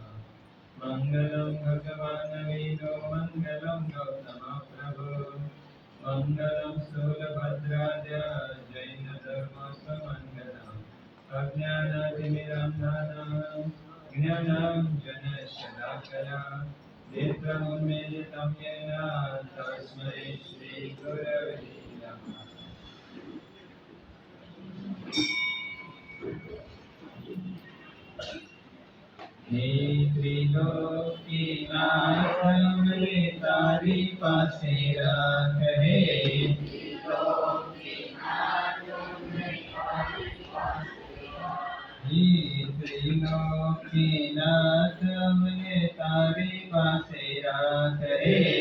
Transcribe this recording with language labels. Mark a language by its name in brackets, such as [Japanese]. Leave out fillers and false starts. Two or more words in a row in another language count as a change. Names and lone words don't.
[Sanskrit] मंगलं भगवान् विष्णु मंगलं गौतम प्रभु मंगलं स्थूलभद्राय जैन धर्मस्वमंगलम् अज्ञानातिमिरन्धनं ज्ञानाञ्जनशलाकया नेत्रमुन्मीलितं येन तस्मै श्रीगुरवे नमः। [Gujarati] હે ત્રિલોકીનાથ હમરે તારી પાસે રાખે। હે ત્રિલોકીનાથ હમરે તારી પાસે રાખે।